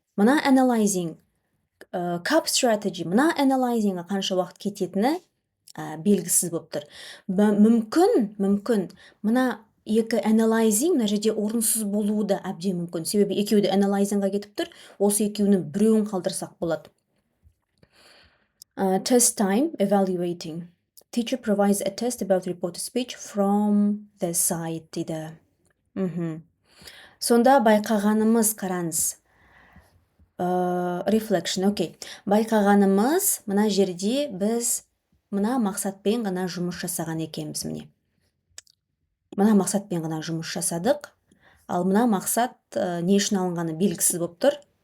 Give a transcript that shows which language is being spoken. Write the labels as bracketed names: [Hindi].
[Kazakh] Мына analyzing, cup strategy, мына analyzingға қанша уақыт кететіні белгісіз болып тұр. Мүмкін мына екі analyzing мына жерде орынсыз болуы да әбден мүмкін. Себебі екеуі де analyzingға кетіп тұр. Осы екеуінің біреуін қалдырсақ болады. [English] Test time, evaluating. Teacher provides a test about reported speech from the site [Kazakh] дейді. Сонда байқағанымыз, қараңыз. Reflection, окей. Байқағанымыз, мына жерде біз мына мақсатпен ғана жұмыс жасаған екенбіз, міне. Мына мақсатпен ғана жұмыс жасадық, ал мына мақсат не үшін алынғаны белгісіз болып тұр.